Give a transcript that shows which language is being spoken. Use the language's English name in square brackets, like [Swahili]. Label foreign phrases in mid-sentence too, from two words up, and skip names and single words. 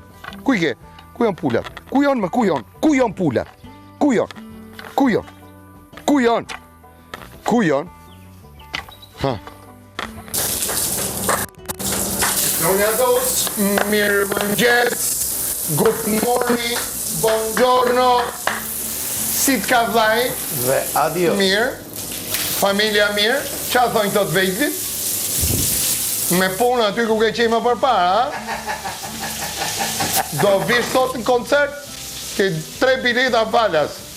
[Albanian] Kuj ke? Kuj janë pullat? Kuj janë me kuj janë? Kuj janë pullat? Kuj janë? Kuj janë? Kuj janë? Kuj janë? Ha. Mirë mëngjes, [English] good morning, buongiorno, [Albanian] si t'ka vllai? Dhe adio. Mirë, familja mirë, qa thonjë të vejtit? Me punë aty ku ke qenë më përpara, ha? Do vish sot në koncert? Ke 3 bileta falas.